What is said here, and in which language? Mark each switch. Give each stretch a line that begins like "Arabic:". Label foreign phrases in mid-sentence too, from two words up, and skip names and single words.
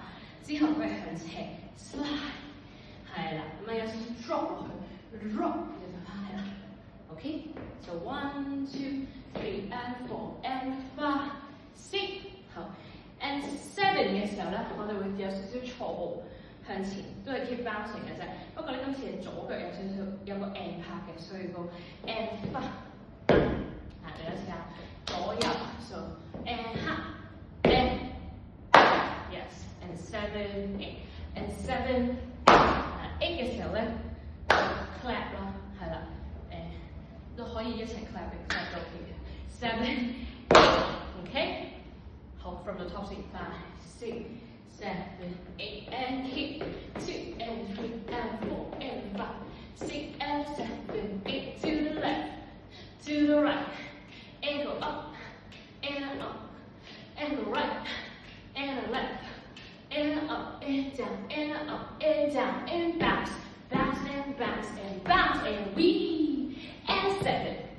Cantonese: 之後佢係向斜 slide， 係啦，咁啊有少少 drop 落去 ，drop 就翻嚟啦 ，OK，
English: so 1, 2, 3 and 4 and 5, 6，
Cantonese: 好 ，and 7 嘅時候咧，我哋會有少少錯步向前，都係
English: keep bouncing
Cantonese: 嘅啫。不過咧今次係左腳有少少有個 and 拍嘅，所以個 and 5，啊，你試下左右 ，so and 黑 and
English: yes。and 7, 8 and 7，
Cantonese: 8 嘅時候咧 clap 啦，係啦，都可以一齊 clap 嘅 clap 都 OK 嘅。
English: 7, 8，OK， 好 from the top 先 5, 6, 7, 8 and kick 2 and 3 and 4 and 5, 6 and 7, 8 to the left, to the right, and go up and up and go right and left。And up and down and up and down and bounce, bounce and bounce and bounce and weave and 7,